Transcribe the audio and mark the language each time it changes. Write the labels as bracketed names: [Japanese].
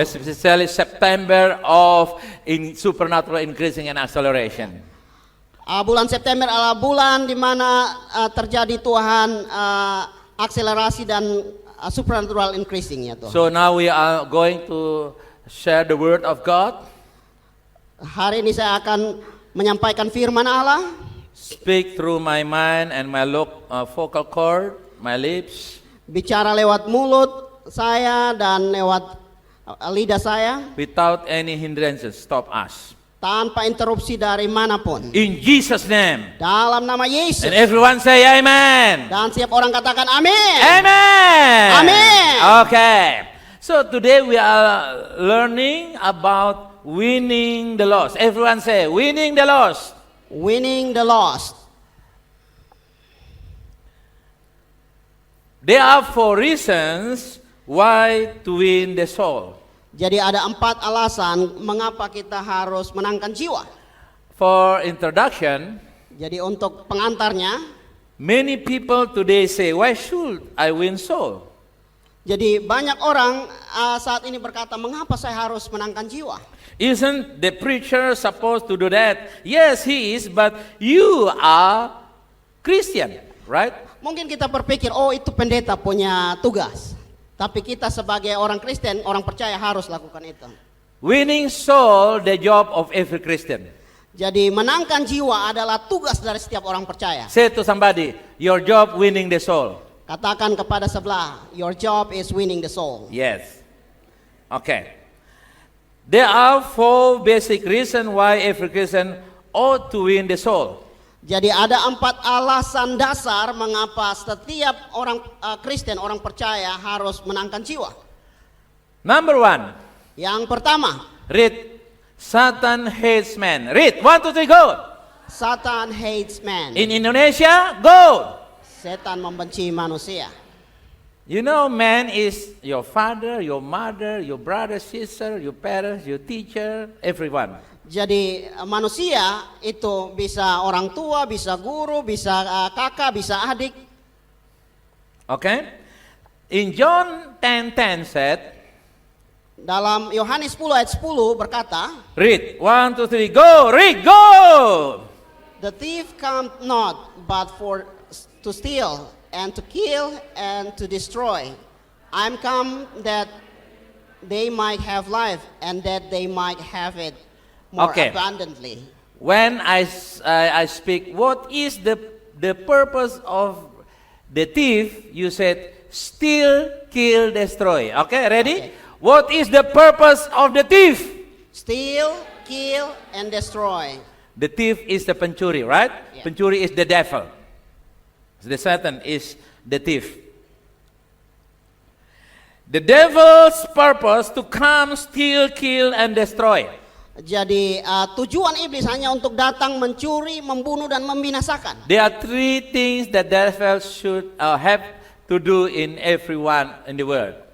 [English] Especially September of supernatural increasing and acceleration. [Indonesian] Bulan September adalah bulan di mana terjadi Tuhan akselerasi dan supernatural increasing ya Tuhan. [English] So now we are going to share the word of God. [Indonesian] Hari ini saya akan menyampaikan firman Allah. [English] Speak through my mind and my vocal cord, my lips. [Indonesian] Bicara lewat mulut saya dan lewat lidah saya. [English] Without any hindrances, stop us. [Indonesian] Tanpa interupsi dari manapun. [English] In Jesus' name. [Indonesian] Dalam nama Yesus. [English] And everyone say amen. [Indonesian] Dan setiap orang katakan amin. [English] Amen. Amen. Okay. So today we are learning about winning the lost. Everyone say winning the lost. Winning the lost. There are 4 reasons why to win the soul. [Indonesian] Jadi ada 4 alasan mengapa kita harus menangkan jiwa. [English] For introduction, [Indonesian] Jadi untuk pengantarnya, [English] many people today say, why should I win soul? [Indonesian] jadi banyak orang saat ini berkata, mengapa saya harus menangkan jiwa? [English] Isn't the preacher supposed to do that? Yes, he is, but you are Christian, right? [Indonesian] Mungkin kita berpikir, oh itu pendeta punya tugas. Tapi kita sebagai orang Kristen, orang percaya harus lakukan itu. [English] Winning soul, the job of every Christian. [Indonesian] Jadi menangkan jiwa adalah tugas dari setiap orang percaya. [English] Say to somebody, your job winning the soul. [Indonesian] Katakan kepada sebelah, [English] your job is winning the soul. Yes. Okay. There are 4 basic reasons why every Christian ought to win the soul. [Indonesian] Jadi ada 4 alasan dasar mengapa setiap orang Kristen, orang percaya harus menangkan jiwa. [English] Number 1. [Indonesian] Yang pertama, [English] Read. Satan hates man. Read. 1, 2, 3, go. Satan hates man. In Indonesia, go. [Indonesian] Setan membenci manusia. [English] You know, man is your father, your mother, your brother, sister, your parents, your teacher, everyone. [Indonesian] Jadi manusia itu bisa orang tua, bisa guru, bisa kakak, bisa adik. [English] Okay? In John 10:10 said, [Indonesian] Dalam Yohanes 10 ayat 10 berkata, [English] read. 1, 2, 3, go. Read, go. the thief come not but for to steal and to kill and to destroy. I'm come that they might have life and that they might have it more Okay. abundantly. When I speak, what is the purpose of the thief? You said, steal, kill, destroy. Okay, ready? Okay. What is the purpose of the thief? Steal, kill, and destroy. The thief is the pencuri, right? Yeah. Pencuri is the devil. The Satan is the thief. The devil's purpose to come, steal, kill, and destroy. [Indonesian] Jadi tujuan iblis hanya untuk datang mencuri, membunuh dan membinasakan. [English] There are 3 things that devil should have to do in everyone in the world.